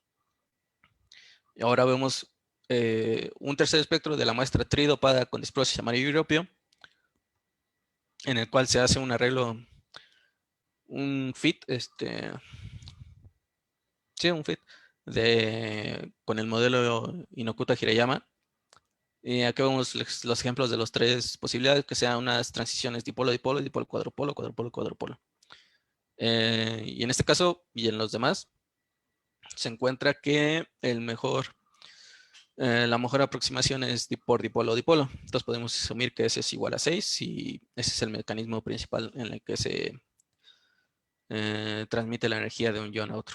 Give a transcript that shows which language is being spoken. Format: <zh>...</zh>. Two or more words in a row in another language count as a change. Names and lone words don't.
<es>Y ahora vemos un tercer espectro de la muestra tridopada con disprosio samario y europeo, en el cual se hace un arreglo, un fit, un fit con el modelo Inokuta-Hirayama. Y aquí vemos los ejemplos de las tres posibilidades, que sean unas transiciones dipolo-dipolo, dipolo-cuadrupolo, cuadrupolo-cuadrupolo. Y en este caso, y en los demás, se encuentra que la mejor aproximación es por dipolo-dipolo. Entonces podemos asumir que ese es igual a 6 y ese es el mecanismo principal en el que se transmite la energía de un ion a otro.</es>